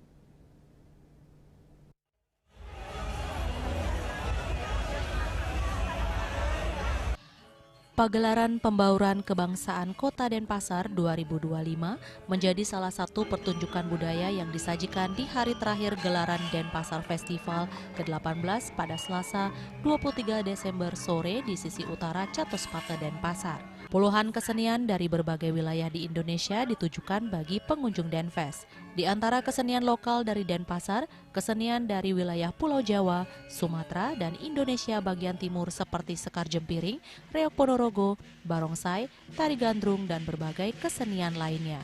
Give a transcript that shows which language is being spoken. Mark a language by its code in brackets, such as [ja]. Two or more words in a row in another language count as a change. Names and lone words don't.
[id] Pagelaran Pembauran Kebangsaan Kota Denpasar 2025 menjadi salah satu pertunjukan budaya yang disajikan di hari terakhir gelaran Denpasar Festival ke-18 pada Selasa 23 Desember sore di sisi utara Catuspate Denpasar. Puluhan kesenian dari berbagai wilayah di Indonesia ditujukan bagi pengunjung Denfest. Di antara kesenian lokal dari Denpasar, kesenian dari wilayah Pulau Jawa, Sumatera, dan Indonesia bagian timur seperti Sekar Jempiring, Reok Ponorogo, Barongsai, Tari Gandrung, dan berbagai kesenian lainnya.